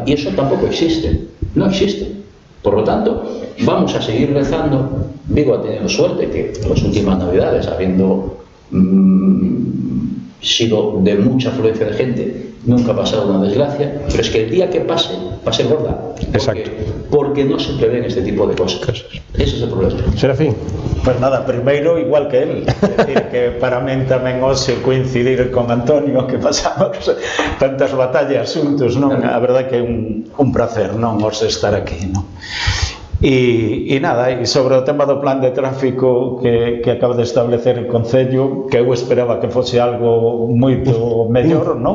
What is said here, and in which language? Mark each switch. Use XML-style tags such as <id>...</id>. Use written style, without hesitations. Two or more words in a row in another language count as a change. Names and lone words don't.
<es>Y eso tampoco existe, no existe. Por lo tanto, vamos a seguir rezando. Vigo ha tenido suerte que en las últimas Navidades, habiendo sido de mucha afluencia de gente, nunca ha pasado una desgracia, pero es que el día que pase, va a ser gorda. Exacto. Porque no se prevén este tipo de cosas. Ese es el problema. Serafín. Pues nada,</es> <gl>primeiro igual que él, é dicir, que para min tamén hoxe coincidir con Antonio, que pasamos tantas batallas xuntos, non? A verdade que é un placer, non, hoxe estar aquí, non? E nada, e sobre o tema do plan de tráfico que acaba de establecer o Concello, que eu esperaba que fose algo moito mellor, non?</gl>